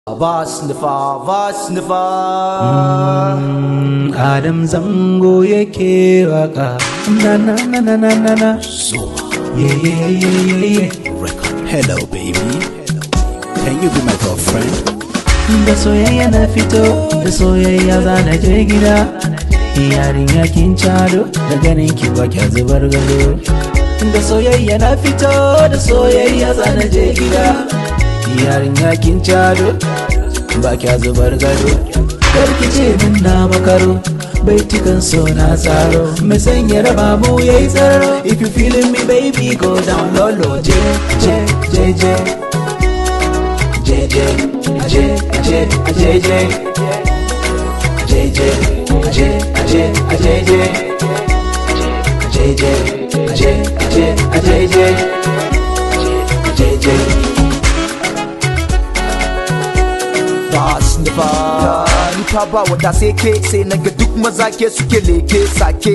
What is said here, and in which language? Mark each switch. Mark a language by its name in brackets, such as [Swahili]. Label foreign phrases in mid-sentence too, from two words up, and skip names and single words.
[Hausa] Vasnifa Adam Zango yake waka na na na na na na na. [English] Yeah. Hello baby, can you be my girlfriend? [Hausa] Da soyayya na fito, da soyayya za na je gida. Yarinya kin cado, da ganin ki ba kya zubar gado. Da soyayya na fito, da soyayya za na je gida. Yarinya kin cado, ba kya zubar gado. Karki ce min na makaro, baitukan so na tsaro. Mai sanya raba mu yayi tsaro. [English] If you feeling me baby go down low low. J J J J J J J J J J [Hausa] Ni fa ba wanda sai ke sai naga duk maza ke suke leke sake.